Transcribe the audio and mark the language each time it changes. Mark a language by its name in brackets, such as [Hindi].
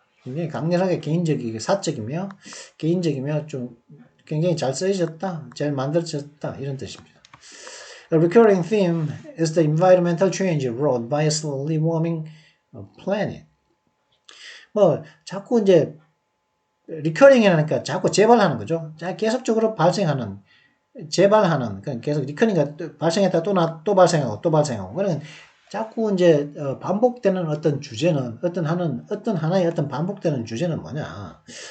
[Korean] 굉장히 강렬하게 사적이며 개인적이며 좀 굉장히 잘 쓰여졌다, 잘 만들어졌다 이런 뜻입니다. [English] A recurring theme is the environmental change wrought by a slowly warming planet. [Korean] 뭐 자꾸 이제 리커링이라니까 자꾸 재발하는 거죠. 계속적으로 발생하는 재발하는 그냥 계속 리커링이 발생했다 또 발생하고 또 발생하고 그러면 자꾸 이제 반복되는 어떤 주제는 어떤 하나의 어떤 반복되는 주제는 뭐냐?